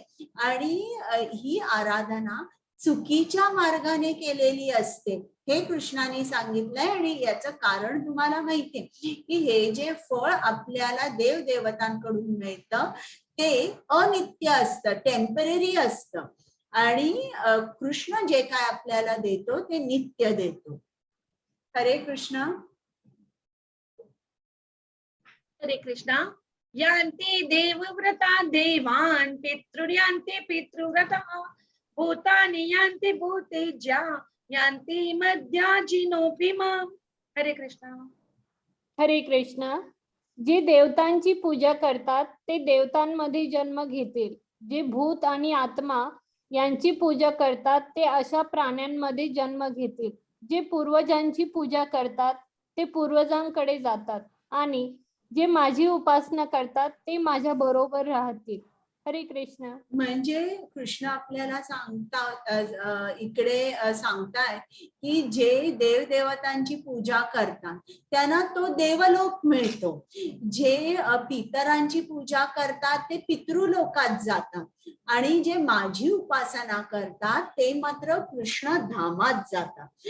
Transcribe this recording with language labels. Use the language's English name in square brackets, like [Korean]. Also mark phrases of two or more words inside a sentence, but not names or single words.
[Marathi] आणि ही आराधना चुकीच्या मार्गाने केलेली असते हे कृष्णाने सांगितलंय. आणि याचं कारण तुम्हाला माहितीये की हे जे फळ आपल्याला देव देवतांकडून मिळतं ते अनित्य असतं, टेम्पररी असतं. आणि कृष्ण जे काय आपल्याला देतो ते नित्य देतो. [Sanskrit] हरे कृष्ण. हरे कृष्णा. यान्ति देवव्रता देवान् पितृयान्ति पितृव्रतः भूतानि यान्ति भूतेज्या यान्ति मद्याजिनोऽपि माम्. हरे कृष्णा. हरे कृष्णा. [Marathi] जे देवतांची पूजा करतात ते देवतांमध्ये जन्म घेतील. जे भूत आणि आत्मा यांची पूजा करतात ते अशा प्राण्यांमध्ये जन्म घेतील. जे पूर्वजांची पूजा करतात ते पूर्वजांकडे जातात आणि जे माझी उपासना करतात ते माझ्या बरोबर राहतील. [Sanskrit] हरे कृष्ण. [Marathi] म्हणजे कृष्ण आपल्याला इकडे सांगताय की जे देवदेवतांची पूजा करतात त्यांना तो देवलोक मिळतो. जे पितरांची पूजा करतात ते पितृलोकात जातात आणि जे माझी उपासना करतात ते मात्र कृष्ण धामात जातात.